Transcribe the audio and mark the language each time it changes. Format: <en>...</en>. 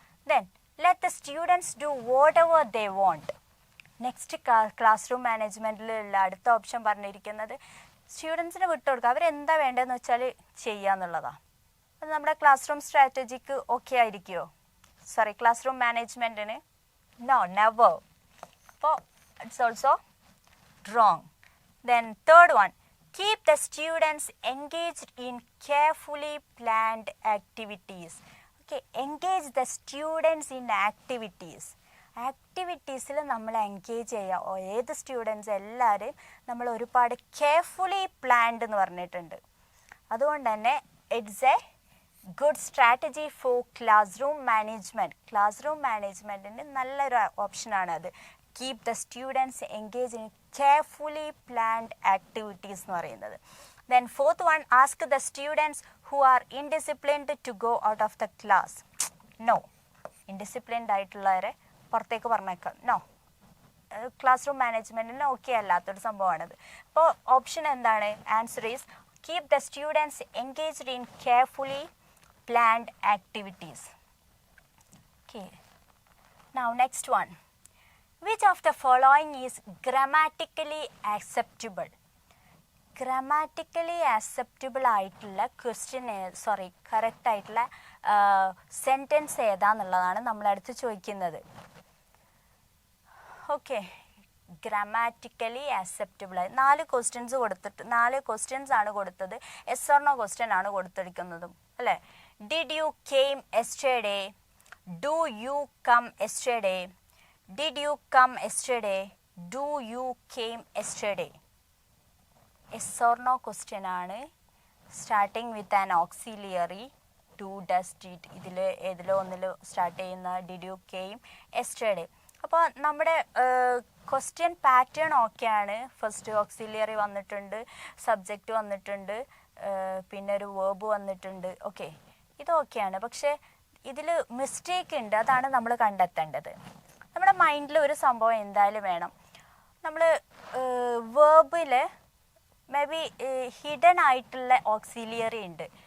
<en>Then let the students do whatever they want.</en> <ml>Next class room മാനേജ്മെൻറ്റിലുള്ള അടുത്ത option പറഞ്ഞിരിക്കുന്നത് സ്റ്റുഡൻസിനെ വിട്ടുകൊടുക്കുക, അവരെന്താ വേണ്ടതെന്ന് വെച്ചാൽ ചെയ്യുക എന്നുള്ളതാണ്. അത് നമ്മുടെ ക്ലാസ് റൂം സ്ട്രാറ്റജിക്ക് ഓക്കെ ആയിരിക്കുമോ? Class room മാനേജ്മെൻറ്റിന്?</ml> <en>No, never. അപ്പോൾ it's also wrong. Then third one, keep the students engaged in carefully planned activities. Okay, engage the students in activities.</en> <ml>ആക്ടിവിറ്റീസിൽ നമ്മൾ എൻഗേജ് ചെയ്യുക. ഏത് സ്റ്റുഡൻസ് എല്ലാവരെയും നമ്മൾ ഒരുപാട് കെയർഫുള്ളി പ്ലാൻഡ് എന്ന് പറഞ്ഞിട്ടുണ്ട്. അതുകൊണ്ട് തന്നെ</ml> <en>It's a good strategy for class room management.</en> <ml>Class room മാനേജ്മെൻറ്റിന് നല്ലൊരു ഓപ്ഷനാണ് അത്.</ml> <en>keep the students engage in carefully planned activities</en> <ml>എന്ന് പറയുന്നത്.</ml> <en>Then fourth one, ask the students who are indisciplined to go out of the class.</en> <ml>No, ഇൻഡിസിപ്ലിൻഡ് ആയിട്ടുള്ളവരെ പുറത്തേക്ക് പറഞ്ഞേക്കാം. No, class room മാനേജ്മെൻറ്റിന് okay അല്ലാത്തൊരു സംഭവമാണിത്. അപ്പോൾ option എന്താണ്?</ml> <en>Answer is keep the students engaged in carefully planned activities. Okay, now next one, which of the following is grammatically acceptable? Grammatically acceptable</en> <ml>ആയിട്ടുള്ള question correct ആയിട്ടുള്ള sentence ഏതാന്നുള്ളതാണ് നമ്മളടുത്ത് ചോദിക്കുന്നത്. Okay, grammatically acceptable ആയി 4 questions ആണ് കൊടുത്തത്. S or no question ആണ് കൊടുത്തിരിക്കുന്നതും അല്ലേ.</ml> <en>Did you came yesterday? Do you come yesterday? Did you come yesterday? Do you came yesterday? Yes or no question ആണ്. Starting with an auxiliary.</en> <ml>Do, does, did ഇതിലോ ഒന്നിൽ start ചെയ്യുന്ന</ml> <en>did you came yesterday.</en> <ml>അപ്പോൾ നമ്മുടെ question pattern ഓക്കെയാണ്. First auxiliary വന്നിട്ടുണ്ട്, subject വന്നിട്ടുണ്ട്, പിന്നെ ഒരു വേർബ് വന്നിട്ടുണ്ട്. ഓക്കെ, ഇതൊക്കെയാണ്. പക്ഷേ ഇതിൽ മിസ്റ്റേക്ക് ഉണ്ട്, അതാണ് നമ്മൾ കണ്ടെത്തേണ്ടത്. നമ്മുടെ മൈൻഡിൽ ഒരു സംഭവം എന്തായാലും വേണം. നമ്മൾ വേർബിൽ മേ ബി ഹിഡൻ ആയിട്ടുള്ള ഓക്സിലിയറി ഉണ്ട്.</ml>